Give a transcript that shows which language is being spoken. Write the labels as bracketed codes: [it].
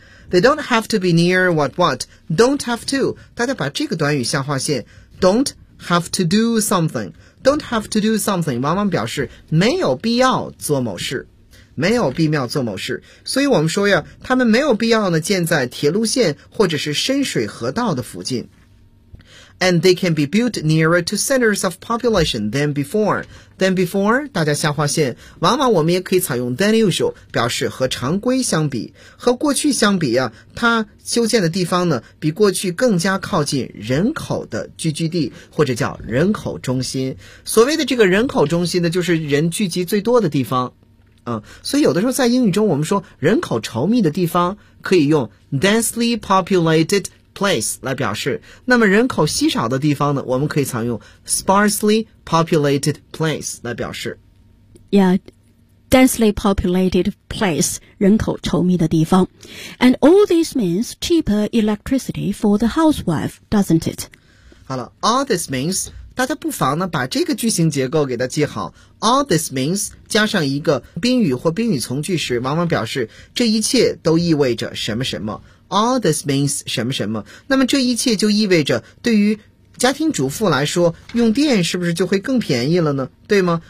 [en] They don't have to be near what what don't have to， [zh] 大家把这个短语下划线， [en] don't have to do somethingDon't have to do something [zh] 往往表示没有必要做某事，没有必要做某事。所以我们说呀，他们没有必要呢建在铁路线或者是深水河道的附近。 [en] And they can be built nearer to centers of population than before. Than before, [zh] 大家下划线，往往我们也可以采用 [en] than usual [zh] 表示和常规相比，和过去相比啊，它修建的地方呢比过去更加靠近人口的聚居地，或者叫人口中心。所谓的这个人口中心呢，就是人聚集最多的地方。所以有的时候在英语中我们说人口稠密的地方可以用 [en] densely populated place [zh] 来表示，那么人口稀少的地方呢我们可以常用 [en] sparsely populated place [zh] 来表示。 [en] Yeah, densely populated place, [zh] 人口稠密的地方。 [en] And all this means cheaper electricity for the housewife, doesn't it? [zh] 好了 [en] all this means [zh] 大家不妨呢把这个句型结构给它记好。 [en] All this means [zh] 加上一个宾语或宾语从句时，往往表示这一切都意味着什么什么。 [en] All this means [zh] 什么什么。那么这一切就意味着对于家庭主妇来说，用电是不是就会更便宜了呢？对吗？